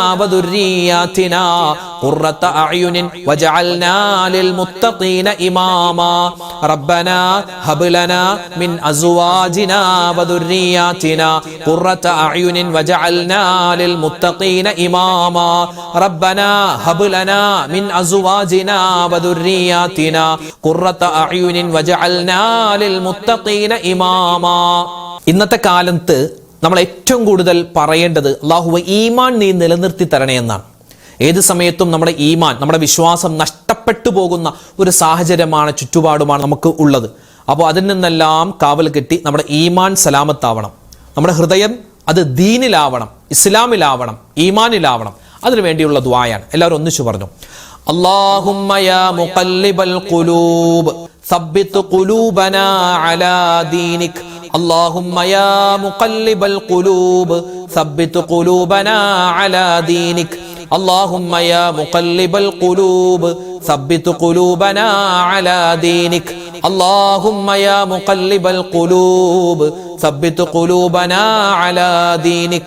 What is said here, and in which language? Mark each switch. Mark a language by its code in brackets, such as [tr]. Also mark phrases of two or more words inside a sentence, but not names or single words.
[ar] وذرياتنا قرة أعين وجعلنا للمتقين إماما ربنا هب لنا من أزواجنا وذرياتنا قرة أعين وجعلنا للمتقين إماما ربنا هب لنا من أزواجنا وذرياتنا قرة أعين وجعلنا للمتقين إماما. [ml] ഇന്നത്തെ കാലത്ത് നമ്മൾ ഏറ്റവും കൂടുതൽ പറയേണ്ടത് അല്ലാഹുവേ ഈമാൻ നീ നിലനിർത്തി തരണേ എന്നാണ്. ഏത് സമയത്തും നമ്മുടെ ഈമാൻ, നമ്മുടെ വിശ്വാസം നഷ്ടപ്പെട്ടു പോകുന്ന ഒരു സാഹചര്യമാണ്, ചുറ്റുപാടുമാണ് നമുക്ക് ഉള്ളത്. അപ്പോൾ അതിൽ നിന്നെല്ലാം കാവൽ കെട്ടി നമ്മുടെ ഈമാൻ സലാമത്താവണം. നമ്മുടെ ഹൃദയം അത് ദീനിലാവണം, ഇസ്ലാമിലാവണം, ഈമാനിലാവണം. അതിനു വേണ്ടിയുള്ള ദുആയാണ്. എല്ലാവരും ഒന്നിച്ചു പറഞ്ഞു, [ar] اللهم يا مقلب القلوب ثبت قلوبنا على دينك. اللهم يا مقلب القلوب ثبت قلوبنا على دينك. اللهم يا مقلب القلوب ثبت قلوبنا على دينك. اللهم يا مقلب القلوب ثبت قلوبنا على دينك.